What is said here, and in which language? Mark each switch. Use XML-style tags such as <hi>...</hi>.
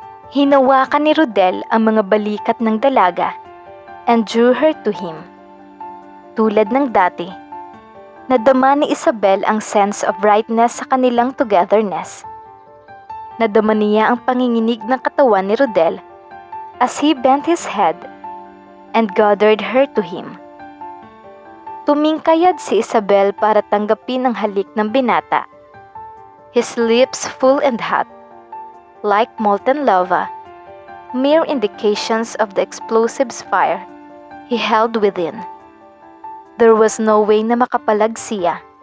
<tl>Hinawakan ni Rodel ang mga balikat ng dalaga</tl> <en>and drew her to him.</en> <tl>Tulad ng dati, nadama ni Isabel ang</tl> <en>sense of brightness</en> <tl>sa kanilang togetherness. Nadama niya ang panginginig ng katawan ni Rodel</tl> <en>as he bent his head and gathered her to him.</en> <tl>Tumingkayad si Isabel para tanggapin ang halik ng binata.</tl> <en>His lips full and hot, like molten lava, mere indications of the explosive's fire he held within. There was no way</en> <tl>na makapalag siya.</tl>